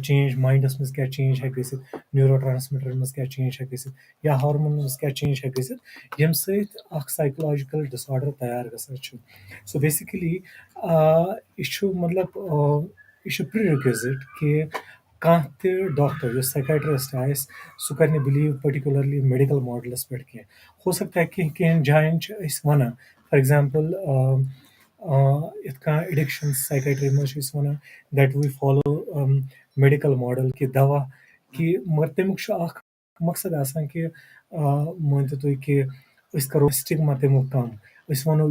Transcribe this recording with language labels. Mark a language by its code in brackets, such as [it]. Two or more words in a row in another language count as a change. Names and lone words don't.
[ks] چینج ماینڈس منٛز کیاہ چینج ہٮ۪کہِ گٔژھِتھ [en] neurotransmitters [ks] منٛز کیاہ چینج ہٮ۪کہِ گٔژھِتھ یا ہارمونن منٛز کیاہ چینج ہٮ۪کہِ گٔژھِتھ ییٚمہِ سۭتۍ اکھ [en] psychological disorder [ks] تیار گژھان چھُ سو بیسِکلی یہِ چھُ مطلب یہِ چھُ [en] prerequisite [ks] کہِ کانٛہہ تہِ ڈاکٹر یُس سایکایٹرسٹ آسہِ سُہ کرِ نہٕ [en] believe particularly medical models [ks] پٮ۪ٹھ کینٛہہ [ur] ہو سکتا ہے [ks] کینٛہہ جاین چھِ أسۍ وَنان [en] for example [ks] یِتھ کٔنۍ [en] addiction psychiatry [ks] منٛز چھِ أسۍ وَنان [en] that we follow medical model [ks] کہِ دوا کہِ مگر تَمیُک چھُ اکھ مقصد آسان کہِ مٲنتو تُہۍ کہِ أسۍ کرو سٹِگما تَمیُک کم أسۍ وَنو یہِ